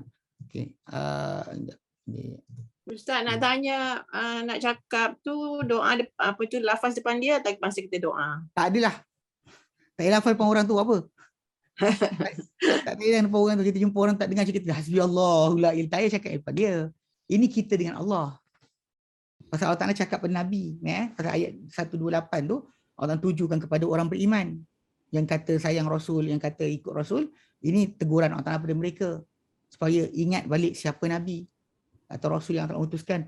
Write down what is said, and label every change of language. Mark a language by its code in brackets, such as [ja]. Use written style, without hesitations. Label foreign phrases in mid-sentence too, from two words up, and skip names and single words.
[ms] Okey. Ustaz nak tanya, nak cakap tu doa apa tu lafaz depan dia atau masa kita doa? Tak adalah. Tak payah lafaz depan orang tu apa. Tak payah depan orang tu, kita jumpa orang tak dengar cakap [ar] hasbi Allahu la ilaha illa, [ms] tak payah cakap depan dia. Ini kita dengan Allah. Pasal Allah Ta'ala cakap pada Nabi, pasal ayat 128 tu, Allah tujukan kepada orang beriman yang kata sayang Rasul, yang kata ikut Rasul. Ini teguran Allah Ta'ala pada mereka supaya ingat balik siapa Nabi atau Rasul yang telah utuskan.